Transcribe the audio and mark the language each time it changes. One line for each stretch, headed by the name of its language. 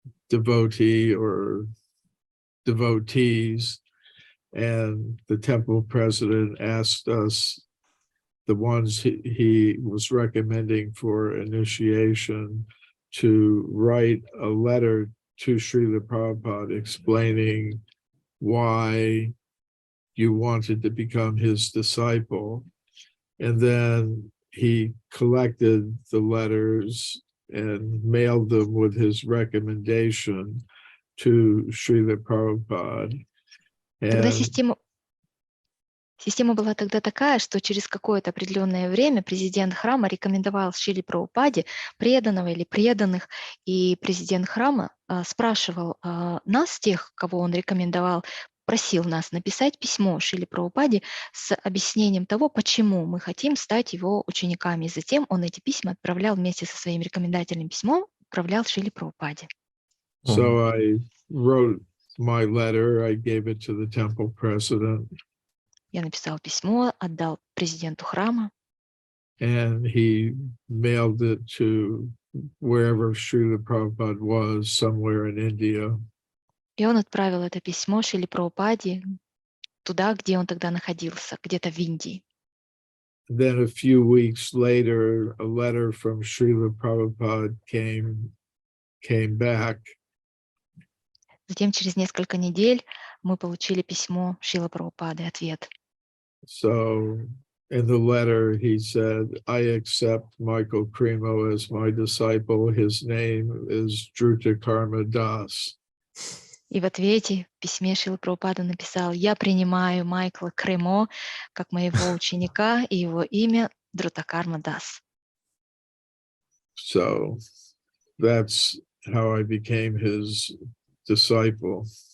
English: devotee or devotees, and the temple president asked us, the ones he was recommending for initiation, to write a letter to Srila Prabhupada explaining why you wanted to become his disciple. And then he collected the letters and mailed them with his recommendation to Srila Prabhupada.
Russian: Тогда система была тогда такая, что через какое-то определенное время президент храма рекомендовал Шриле Прабхупаде преданного или преданных, и президент храма спрашивал нас, тех, кого он рекомендовал, просил нас написать письмо Шриле Прабхупаде с объяснением того, почему мы хотим стать его учениками. И затем он эти письма отправлял вместе со своим рекомендательным письмом, отправлял Шриле Прабхупаде.
English: So I wrote my letter, I gave it to the temple president.
Russian: Я написал письмо, отдал президенту храма.
English: And he mailed it to wherever Srila Prabhupada was, somewhere in India.
Russian: И он отправил это письмо Шриле Прабхупаде туда, где он тогда находился, где-то в Индии.
English: Then a few weeks later, a letter from Srila Prabhupada came back.
Russian: Затем через несколько недель мы получили письмо Шрилы Прабхупады, ответ.
English: So in the letter, he said, I accept Michael Cremo as my disciple. His name is Druta Karma Das.
Russian: И в ответе в письме Шрила Прабхупада написал: «Я принимаю Майкла Кремо как моего ученика, и его имя Друтакарма Дас».
English: So that's how I became his disciple.